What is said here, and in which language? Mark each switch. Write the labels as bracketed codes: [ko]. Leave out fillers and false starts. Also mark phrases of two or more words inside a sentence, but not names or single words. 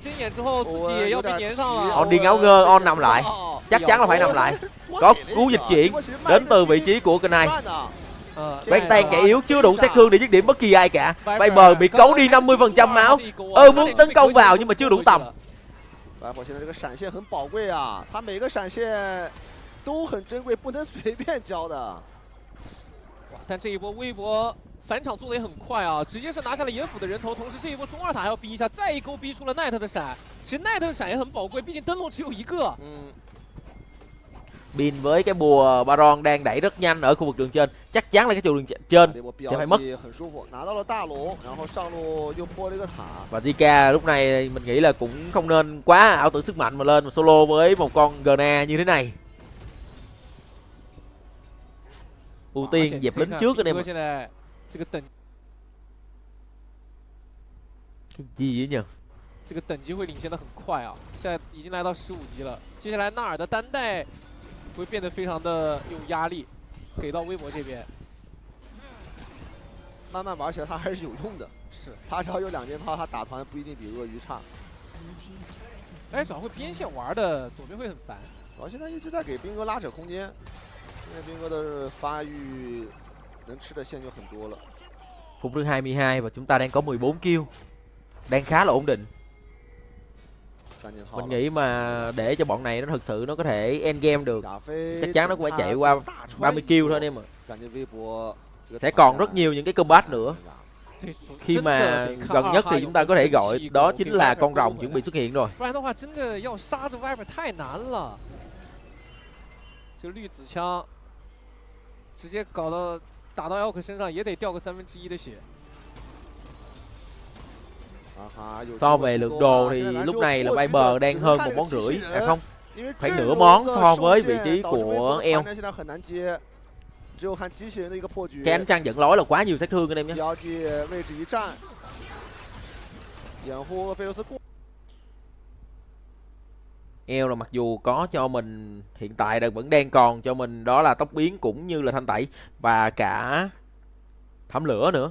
[vi] On đi ngáo ngơ, On nằm lại, chắc chắn là phải nằm lại. Có cú dịch chuyển đến từ vị trí của kênh này. Bén tan kẻ yếu chưa đủ sát thương để dứt điểm bất kỳ ai cả. Viper bị cấu đi 50% máu. Muốn tấn công vào nhưng mà chưa đủ tầm. [zh] Viper 现在这个闪现很宝贵啊，他每个闪现都很珍贵，不能随便交的。但这一波微博返场做的也很快啊，直接是拿下了野辅的人头，同时这一波中二塔还要逼一下，再一勾逼出了奈特的闪。其实奈特的闪也很宝贵，毕竟灯笼只有一个。 [vi] Bin với cái bùa Baron đang đẩy rất nhanh ở khu vực đường trên, chắc chắn là cái trụ đường trên sẽ phải mất. Và Zika lúc này mình nghĩ là cũng không nên quá ảo tưởng sức mạnh mà lên mà solo với một con Gna như thế này. Ưu tiên dẹp lính trước anh em. Cái gì vậy nhỉ? [zh] 这个等级会领先的很快啊，现在已经来到15级了。接下来纳尔的单带会变得非常的有压力，给到微博这边。慢慢玩起来，他还是有用的。是，他只要有2件套，他打团不一定比鳄鱼差。而且主要会边线玩的，左边会很烦。主要现在一直在给兵哥拉扯空间，现在兵哥的发育能吃的线就很多了。 [vi] Phút thứ 22 và chúng ta đang có 14 kill, đang khá là ổn định. Mình nghĩ mà để cho bọn này nó thực sự nó có thể [en] end game [vi] được, chắc chắn nó cũng phải chạy qua 30 kill thôi anh em ạ. Sẽ còn rất nhiều những cái combat nữa. Khi mà gần nhất thì chúng ta có thể gọi đó chính là con rồng chuẩn bị xuất hiện rồi. [zh] 不然的话，真的要杀着 Viper 太难了。这个绿子枪直接搞到打到 Elk 身上也得掉个1/3的血。 [vi] So về lượng đồ thì lúc này là Viper đang hơn 1,5 món, không, khoảng nửa món so với vị trí của El. Cái ánh trăng dẫn lối là quá nhiều sát thương anh em nhé. El là mặc dù có cho mình hiện tại vẫn đang còn cho mình đó là tốc biến cũng như là thanh tẩy và cả thẩm lửa nữa.